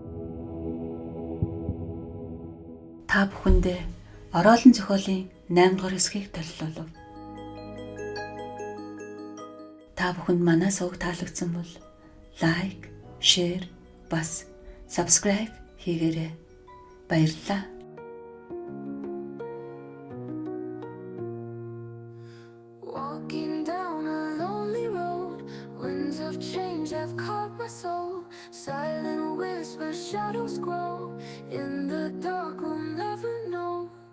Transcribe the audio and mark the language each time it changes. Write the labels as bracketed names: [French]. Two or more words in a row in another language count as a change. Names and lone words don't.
[Mongolian] Та бүхэндээ ороолон зохиолын 8 дугаар хэсгийг толилуулав. Та бүхэнд манай сувг таалагдсан бол [English] like, share, [Mongolian] бас subscribe хийгээрэй. Баярлалаа. [English] Walking down a lonely road, winds of change have caught my soul. Silent whispers, shadows grow. In the dark, we'll never know.